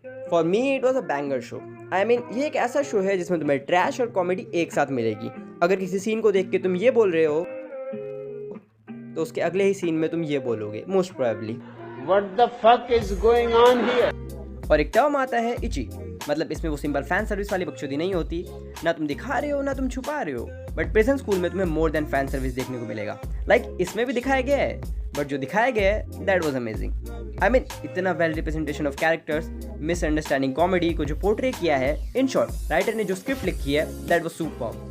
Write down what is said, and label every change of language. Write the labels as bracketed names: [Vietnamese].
[English] For me it was a banger show. I mean, [Hindi] ये एक ऐसा शो है जिसमें तुम्हें ट्रैश और कॉमेडी एक साथ मिलेगी। अगर किसी सीन को देख के तुम ये बोल रहे हो तो उसके अगले ही सीन में तुम ये बोलोगे, [English] Most probably. What the fuck is going on here? [Hindi] और एक टर्म आता है इची, मतलब इसमें वो सिंपल फैन सर्विस वाली बकचोदी नहीं होती, ना तुम दिखा रहे हो ना तुम छुपा रहे हो, बट प्रेजेंट स्कूल में तुम्हें [English] more than fan service [Hindi] देखने को मिलेगा। लाइक इसमें भी दिखाया गया है, बट जो दिखाया गया है [English] That was amazing. I mean, [Hindi] इतना well representation of characters, misunderstanding comedy को जो पोर्ट्रे किया है, इन शॉर्ट राइटर ने जो स्क्रिप्ट लिखी है [English] That was super.